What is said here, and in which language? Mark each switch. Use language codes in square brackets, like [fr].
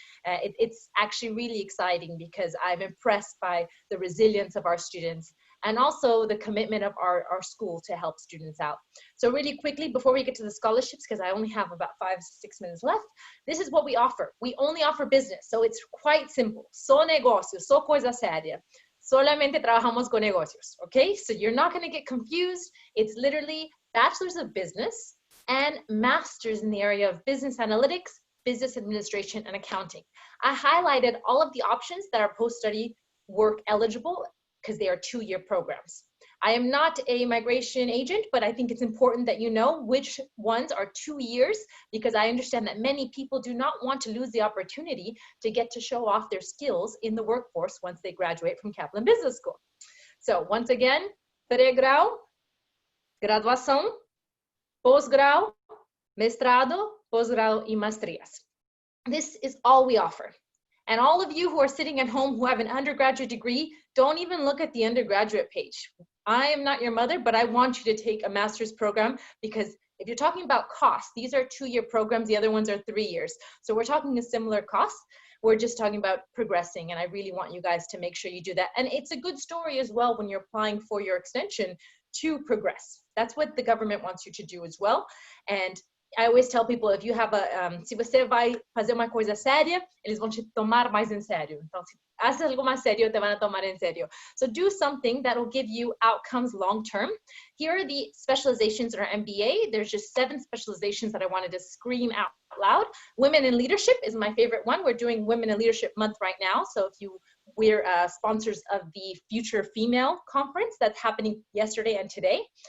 [en] It's actually really exciting because I'm impressed by the resilience of our students and also the commitment of our school to help students out. So really quickly, before we get to the scholarships, because I only have about 5 to 6 minutes left, this is what we offer. We only offer business, so it's quite simple. [pt] Só negócios, só coisa séria. [es] Solamente trabajamos con negocios, okay? [en] So you're not gonna get confused. It's literally bachelor's of business and master's in the area of business analytics, business administration, and accounting. I highlighted all of the options that are post-study work eligible because they are 2-year programs. I am not a migration agent, but I think it's important that you know which ones are 2 years, because I understand that many people do not want to lose the opportunity to get to show off their skills in the workforce once they graduate from Kaplan Business School. So once again, [pt] pré-grau, graduação, pós-grau, mestrado, pós-grau y maestrías. [en] This is all we offer. And all of you who are sitting at home who have an undergraduate degree, don't even look at the undergraduate page. I am not your mother, but I want you to take a master's program, because if you're talking about cost, these are 2-year programs, the other ones are 3 years. So we're talking a similar cost. We're just talking about progressing, and I really want you guys to make sure you do that. And it's a good story as well when you're applying for your extension to progress. That's what the government wants you to do as well. And I always tell people, if you have [pt] se você vai fazer uma coisa séria, eles vão te tomar mais em sério. [es] Então, se haces algo mais sério, te van a tomar en serio. [en] So do something that will give you outcomes long term. Here are the specializations in our MBA. There's just 7 specializations that I wanted to scream out loud. Women in leadership is my favorite one. We're doing Women in Leadership Month right now. So we're sponsors of the Future Female Conference that's happening yesterday and today.